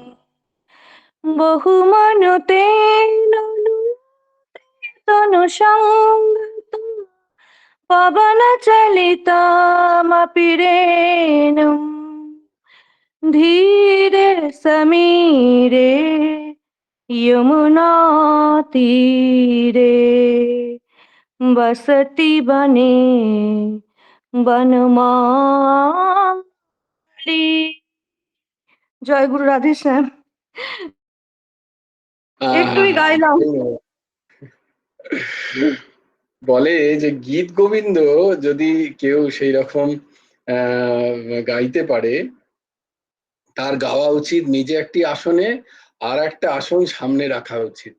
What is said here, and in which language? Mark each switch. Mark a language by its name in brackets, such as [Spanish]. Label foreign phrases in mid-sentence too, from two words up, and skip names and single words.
[Sanskrit] बहुमनुतेन तनुसङ्गतं पवनचलितमपि रेणुं। धीरे समीरे यमुनातीरे बसति वने বনমালী। [Bangla] জয় গুরু রাধে শ্যাম। একটুই গাইলাম। বলে যে গীত গোবিন্দ যদি কেউ সেই রকম গাইতে পারে, তার গাওয়া উচিত নিজে একটি আসনে, আর একটা আসন সামনে রাখা উচিত।